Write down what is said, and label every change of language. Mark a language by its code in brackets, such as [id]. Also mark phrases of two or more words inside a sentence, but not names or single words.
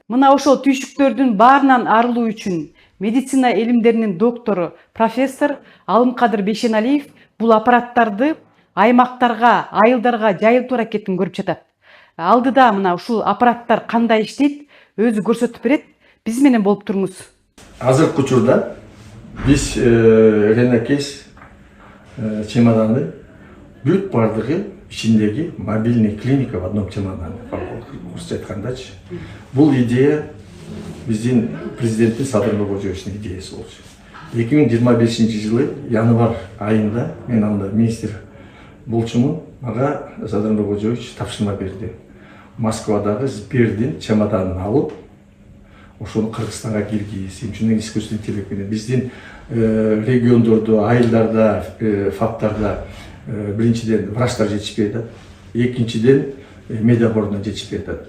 [ky] Мына ошол түйшүктөрдүн баарынан арылуу үчүн медицина илимдеринин доктору, профессор Алымкадыр Бейшеналиев бул аппараттарды аймактарга, айылдарга жайылтуу аракетин көрүп жатат. Алдыда мына ушул аппараттар кандай иштейт, өзү көрсөтүп берет. Биз менен болуп туруңуз. Азыркы учурда биз Ренакейс чемоданы бүт бардыгы ичиндеги [ru] мобильный клиника в одном чемодане. [ky] Орусча айткандачы. Бул идея биздин президенттин Садыр Нуркожоевичтин идеясы болчу. 2025-жылы январь айында мен анда министр болчумун. Мага Садыр Нуркожоевич тапшырма берди. Москвадагы Сбердин чемоданын алып, ошону Кыргызстанга киргиз, ушундай [ru] искусственный интеллект [ky] менен биздин региондордо, айылдарда, фаптарда биринчиден врачтар жетишпей атат, экинчиден медиабордон жетишпей атат.